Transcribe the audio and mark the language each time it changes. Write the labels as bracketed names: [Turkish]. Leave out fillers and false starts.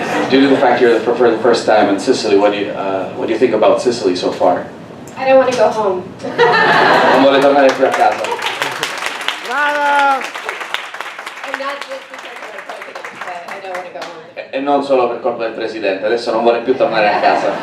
[English] Due to the fact you're for the first time in Sicily, what do you think about Sicily so far? I don't want to go home. [Italian] Non vuole tornare più a casa. Brava! [English] And not just because of my president, but I don't want to go home. [Italian] E non solo per colpa del presidente, adesso non vuole più tornare a casa.